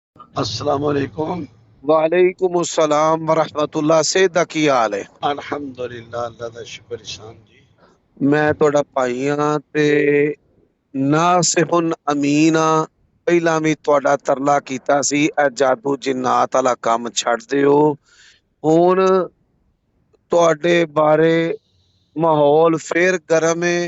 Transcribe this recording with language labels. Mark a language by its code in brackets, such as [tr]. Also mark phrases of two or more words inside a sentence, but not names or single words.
[ar] السلام عليكم. وعليكم السلام ورحمة الله. [pa] ਸਿਹਤ ਦਾ ਕੀ ਹਾਲ ਹੈ? ਅਲਹਮਦੁਲਿੱਲਾਹ, ਅੱਲਾਹ ਦਾ ਸ਼ੁਕਰ ਇਹਸਾਨ ਜੀ। मैं ਤੁਹਾਡਾ ਭਾਈ ਹਾਂ ਤੇ ਨਾਸਿਹੁਨ ਅਮੀਨ ਆ। ਪਹਿਲਾਂ ਵੀ ਤੁਹਾਡਾ ਤਰਲਾ ਕੀਤਾ ਸੀ ਇਹ ਜਾਦੂ ਜਿੰਨਾਤ ਵਾਲਾ ਕੰਮ ਛੱਡ ਦਿਓ। ਹੁਣ ਤੁਹਾਡੇ ਬਾਰੇ ਮਾਹੌਲ ਫੇਰ ਗਰਮ ਹੈ।